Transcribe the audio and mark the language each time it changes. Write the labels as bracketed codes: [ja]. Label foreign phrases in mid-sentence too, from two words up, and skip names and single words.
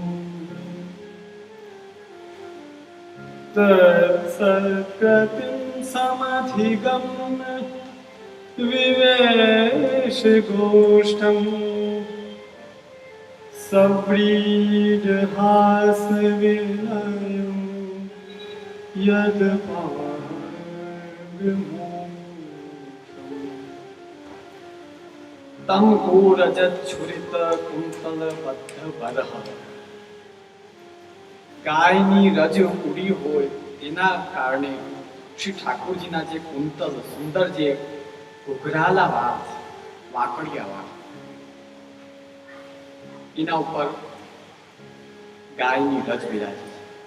[sa] तत्सत्कृतिं समधिगम्य विवेश गोष्ठम् सव्रीडहास विलयं यद्भागमोक्षम्. तं घोरजच्छुरित कुंतलबद्ध बरह. [gu] ગાયની રજ ઉડી હોય તેના કારણે શ્રી ઠાકોરજીના જે કુંતલ સુંદર જે ઉઘરાલા વાળ વાકડિયા વાળ એના ઉપર ગાયની રજ બિરાજે છે.